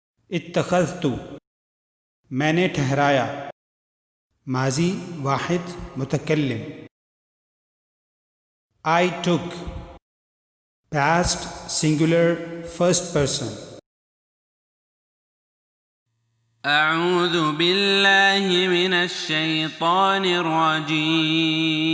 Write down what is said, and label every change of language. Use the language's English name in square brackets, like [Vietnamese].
[Hindi] इत्तखज़तु मैंने ठहराया, माजी वाहिद मुतकल्लिम। [English] I took past singular first person. [Arabic] أعوذ بالله من الشيطان الرجيم.